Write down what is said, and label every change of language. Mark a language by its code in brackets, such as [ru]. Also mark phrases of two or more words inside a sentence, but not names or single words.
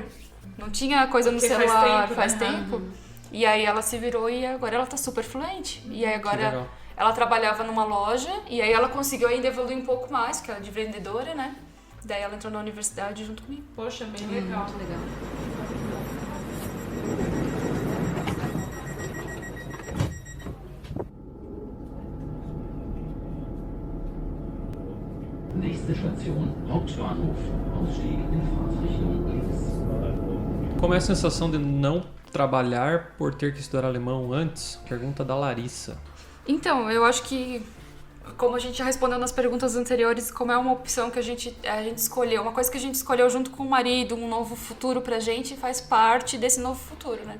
[pt] Não tinha coisa no Porque faz celular, tempo, faz né? tempo. E aí ela se virou e agora ela tá super fluente. E aí agora legal. ela trabalhava numa loja e aí ela conseguiu ainda evoluir um pouco mais, porque ela é de vendedora, né? Daí ela entrou na universidade junto comigo. Poxa, bem legal. Muito legal. [de] Nächste Station, Hauptbahnhof. Ausstieg in Fahrtrichtung links. [pt] Como é a sensação de não trabalhar por ter que estudar alemão antes? Pergunta da Larissa. Então, eu acho que, como a gente já respondeu nas perguntas anteriores, como é uma opção que a gente escolheu, uma coisa que a gente escolheu junto com o marido, um novo futuro pra gente, faz parte desse novo futuro, né?